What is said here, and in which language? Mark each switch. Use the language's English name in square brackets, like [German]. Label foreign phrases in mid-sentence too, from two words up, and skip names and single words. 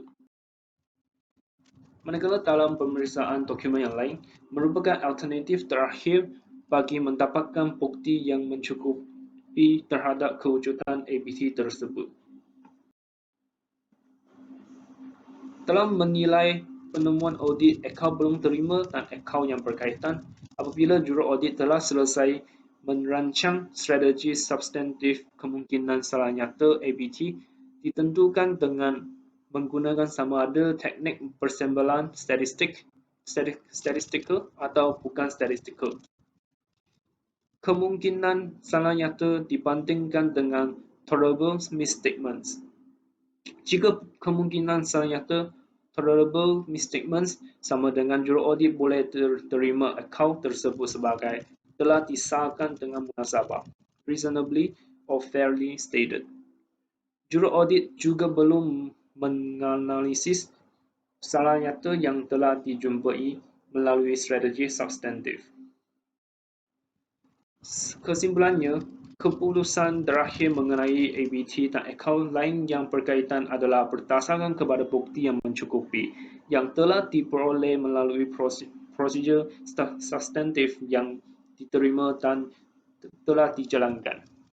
[Malay] Manakala dalam pemeriksaan dokumen yang lain merupakan alternatif terakhir bagi mendapatkan bukti yang mencukupi terhadap kewujudan APT tersebut. Dalam menilai penemuan audit akaun belum terima dan akaun yang berkaitan, apabila juruaudit telah selesai merancang strategi substantif kemungkinan salah nyata APT ditentukan dengan menggunakan sama ada teknik persembalan statistikal atau bukan statistikal. Kemungkinan salah nyata dibandingkan dengan [English] tolerable misstatements. [Malay] Jika kemungkinan salah nyata [English] tolerable misstatements [Malay] sama dengan juruaudit boleh terima akaun tersebut sebagai telah disahkan dengan munasabah, [English] reasonably or fairly stated. [Malay] Juruaudit juga belum menganalisis salah nyata yang telah dijumpai melalui strategi substantif. Kesimpulannya, keputusan terakhir mengenai APT dan akaun lain yang berkaitan adalah berdasarkan kepada bukti yang mencukupi yang telah diperoleh melalui prosedur substantif yang diterima dan telah dijalankan.